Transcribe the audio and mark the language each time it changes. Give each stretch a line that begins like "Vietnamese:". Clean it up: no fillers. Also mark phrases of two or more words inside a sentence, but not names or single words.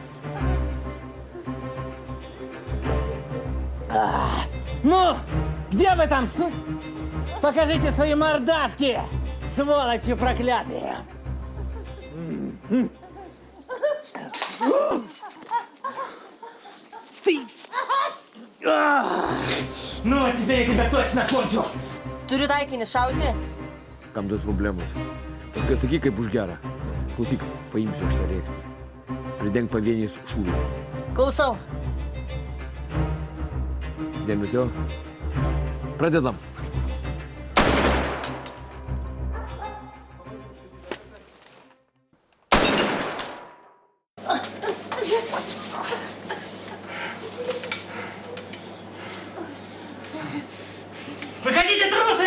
Russian: Ну, где вы там, Покажите свои мордашки, сволочи проклятые! Ты! Ну, а теперь я тебя точно кончу!
Lithuanian: Turiu taikinį šauti. Kam tos problemos? Paskui sakyk kaip už gerą. Klausyk, paimsiu aš tą rėksnį. Pridenk pavieniais šūviais. Klausau. Dėmesio. Pradedam.
Russian: Выходите, трусы!